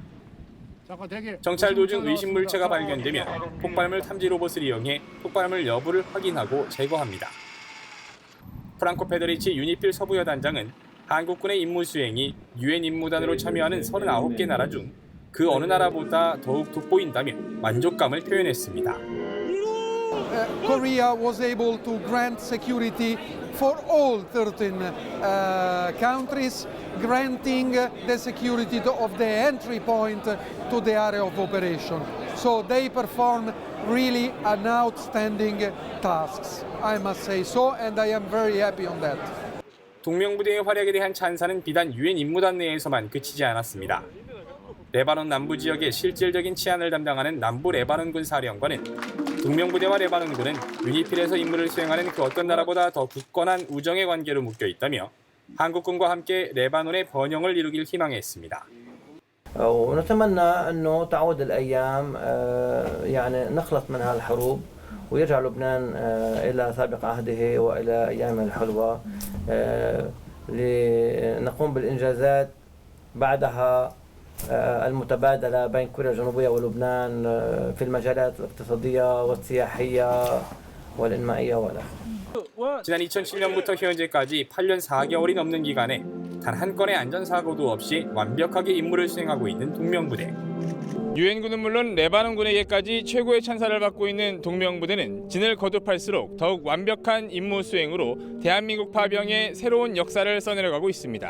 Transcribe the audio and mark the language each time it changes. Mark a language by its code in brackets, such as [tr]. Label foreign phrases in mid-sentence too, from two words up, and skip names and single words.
[ko] 정찰 도중 의심 물체가 발견되면 폭발물 탐지 로봇을 이용해 폭발물 여부를 확인하고 제거합니다. 프랑코 페데리치 유니필 서부여단장은 한국군의 임무 수행이 유엔 임무단으로 참여하는 39개 나라 중 그 어느 나라보다 더욱 돋보인다며 만족감을 표현했습니다. [en] Korea was able to grant security for all 13 countries, granting the security of the entry point to the area of operation. So they performed really an outstanding tasks, I must say so, and I am very happy on that. [ko] 동명부대의 활약에 대한 찬사는 비단 유엔 임무단 내에서만 그치지 않았습니다. 레바논 남부 지역의 실질적인 치안을 담당하는 남부 레바논군 사령관은 동명부대와 레바논군은 유니필에서 임무를 수행하는 그 어떤 나라보다 더 굳건한 우정의 관계로 묶여 있다며 한국군과 함께 레바논의 번영을 이루길 희망했습니다. [ar] ونتمنى أنه تعود الأيام يعني نخلص من هالحروب ويرجع لبنان إلى سابق عهده وإلى أيامه الحلوة لنقوم بالإنجازات بعدها المتبادلة بين كوريا الجنوبية ولبنان في المجالات الاقتصادية والسياحية والإنمائية والآخر. [ko] 지난 2007년부터 현재까지 8년 4개월이 넘는 기간에 단 한 건의 안전사고도 없이 완벽하게 임무를 수행하고 있는 동명부대. 유엔군은 물론 레바논군에게까지 최고의 찬사를 받고 있는 동명부대는 진을 거듭할수록 더욱 완벽한 임무 수행으로 대한민국 파병의 새로운 역사를 써내려가고 있습니다.